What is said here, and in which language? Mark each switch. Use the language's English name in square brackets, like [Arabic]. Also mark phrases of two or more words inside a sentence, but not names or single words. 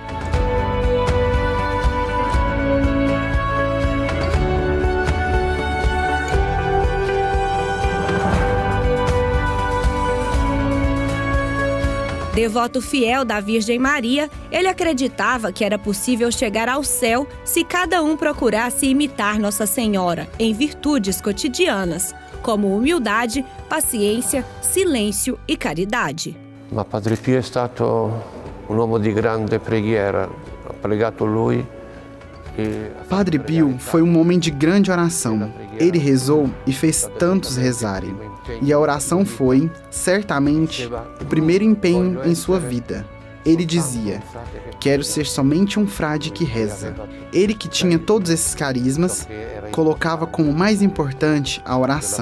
[Portuguese] Devoto fiel da Virgem Maria, ele acreditava que era possível chegar ao céu se cada um procurasse imitar Nossa Senhora em virtudes cotidianas, como humildade, paciência, silêncio e caridade. [Italian] Ma Padre Pio è stato un uomo di grande preghiera, ha pregato lui. [Portuguese] Padre Pio foi um homem de grande oração. Ele rezou e fez tantos rezarem. E a oração foi, certamente, o primeiro empenho em sua vida. Ele dizia: quero ser somente um frade que reza. Ele, que tinha todos esses carismas, colocava como mais importante a oração.